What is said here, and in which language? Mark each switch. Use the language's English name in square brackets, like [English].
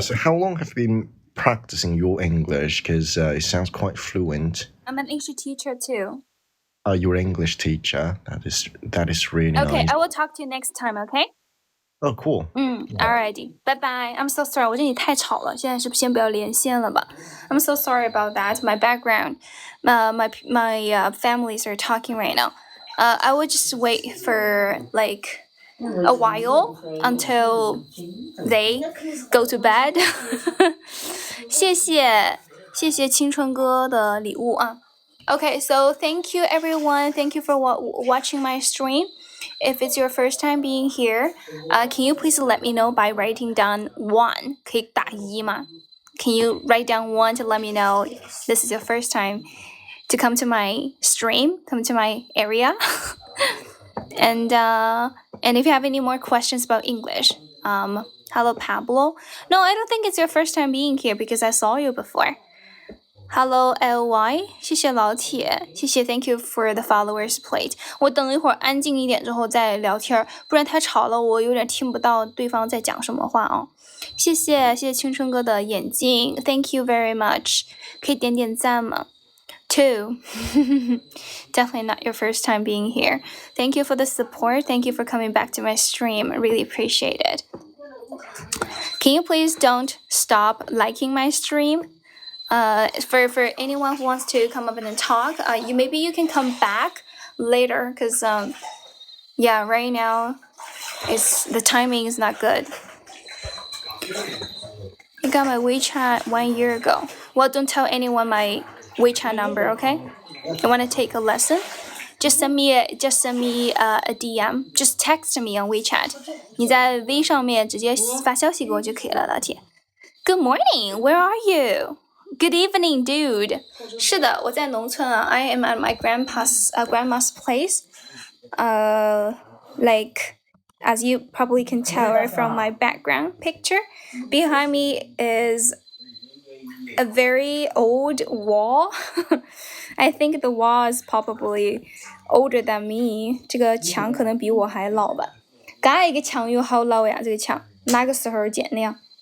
[English] So how long have you been practicing your English? Because it sounds quite fluent. I'm an English teacher too. Your English teacher. That is really Okay, nice. I will talk to you next time, okay? Oh, cool. Alrighty. Bye bye. I'm so sorry. [Chinese] 我这里太吵了，现在是不是先不要连线了吧？ [English] I'm so sorry about that. My background, my families are talking right now. I will just wait for like a while until they go to bed. [Chinese] 谢谢青春哥的礼物啊。 [English] Okay, so thank you everyone. Thank you for watching my stream. If it's your first time being here, can you please let me know by writing down 1? [Chinese] 可以打1吗？ [English] Can you write down 1 to let me know this is your first time to come to my stream, come to my area? And if you have any more questions about English, hello Pablo. No, I don't think it's your first time being here because I saw you before. Hello LY， [Chinese] 谢谢老铁，谢谢 [English] Thank you for the followers plate。 [Chinese] 我等一会儿安静一点之后再聊天，不然太吵了，我有点听不到对方在讲什么话哦。谢谢青春哥的眼镜 ， [English] Thank you very much。 [Chinese] 可以点点赞吗？Two. [English] Definitely not your first time being here. Thank you for the support. Thank you for coming back to my stream. I really appreciate it. Can you please don't stop liking my stream? For anyone who wants to come up and talk, maybe you can come back later because yeah, right now the timing is not good. I got my WeChat 1 year ago. Well, don't tell anyone my WeChat number, okay? You want to take a lesson? Just send me a DM. Just text me on WeChat. [Chinese] 你在 V 上面直接发消息给我就可以了，老铁。 [English] Good morning. Where are you? Good evening, dude. [Chinese] 是的，我在农村啊。 [English] I am at my grandma's place. Like as you probably can tell right from my background picture, behind me is a very old wall. I think the wall is probably older than me. [Chinese] 这个墙可能比我还老吧。这个墙有好老呀，这个墙哪个时候建的呀？